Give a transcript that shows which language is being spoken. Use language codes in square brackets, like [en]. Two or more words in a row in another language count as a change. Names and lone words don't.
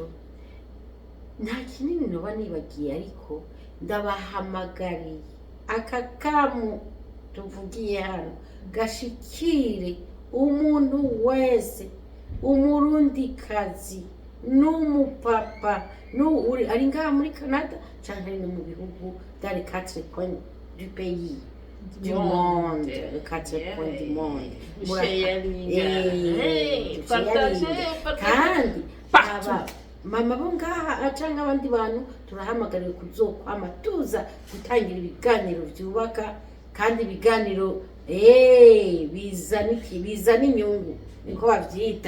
[rn] Nta kinini noba nibagiye ariko ndabahamagariye aka kamu tuvugiye hano gashikire umuntu wese, umurundikazi n'umupapa ari ngaha muri Canada cyangwa ari no mu bihugu [fr] dans les 4 coins du pays du monde, les 4 coins du monde. [rn] Kandi aba mama bo ngaha cyangwa abandi bantu turahamagariwe kuzokwama tuza gutangira ibiganiro byubaka kandi ibiganiro bizana inyungu niko bavyita.